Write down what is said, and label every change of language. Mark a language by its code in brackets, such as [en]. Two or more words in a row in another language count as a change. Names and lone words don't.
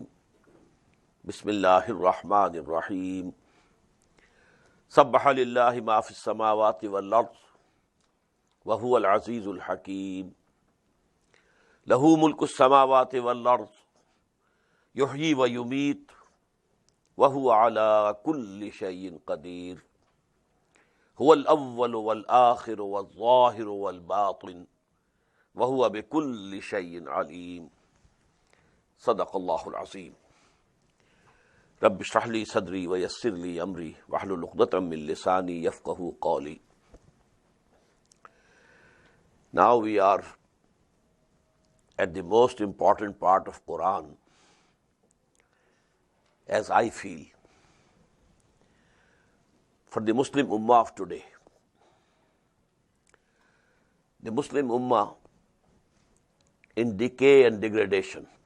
[ar] بسم الله الرحمن الرحيم سبح لله ما في السماوات والأرض وهو العزيز الحكيم له ملك السماوات والأرض يحيي ويميت وهو على كل شيء قدير هو الأول والآخر والظاهر والباطن وهو بكل شيء عليم. صدق الله العظيم. رب اشرح لي صدري ويسر لي أمري واحلل عقدة من لساني يفقهوا قولي. [en] Now we are at the most important part of Quran, as I feel, for the Muslim Ummah of today. The Muslim Ummah in decay and degradation.